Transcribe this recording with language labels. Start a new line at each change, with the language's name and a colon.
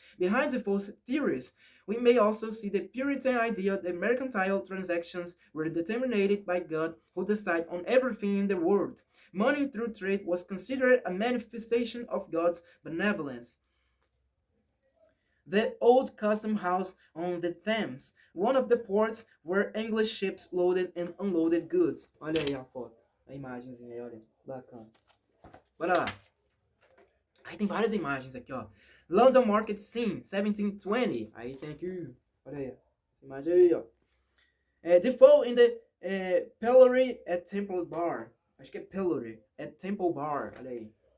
English: Behind Defoe's theories, we may also see the Puritan idea that mercantile transactions were determined by God who decides on everything in the world. Money through trade was considered a manifestation of God's benevolence. The old custom house on the Thames, one of the ports where English ships loaded and unloaded goods.
Portuguese: Olha aí a foto, a imagenzinha aí, olha, bacana. Bora lá. Aí tem várias imagens aqui, ó.
English: London Market Scene,
Portuguese: 1720. Aí tem aqui, olha aí, essa imagem aí, ó.
English: Defoe in the Pillory at Temple Bar.
Portuguese: Acho que é Pillory at Temple Bar, olha aí.